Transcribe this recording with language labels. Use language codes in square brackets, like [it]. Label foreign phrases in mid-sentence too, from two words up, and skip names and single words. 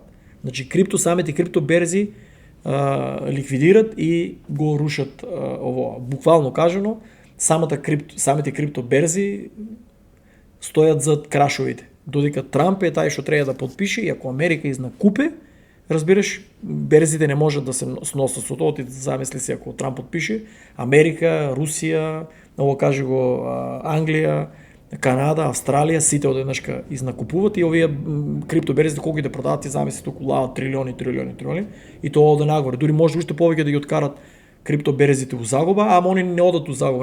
[mk] Значи самите крипто берзи ликвидират и го рушат ово. Буквално кажано, самите крипто берзи стојат зад крашовите. Додека Трамп е тај што треба да подпише [bg] и ако Америка изнакупе, разбираш, березите не можат да се сносят с това, ти замисли си, ако Трамп подпише, Америка, Русия, много каже го Англия, Канада, Австралия, сите отеднъжка изнакупуват и овие криптоберезите, колко ги да продават, ти замисли тук трилиони, и то да нагоре. Дори може още повече да ги откарат криптоберезите у загуба, ама [mk] они не одат у загуба.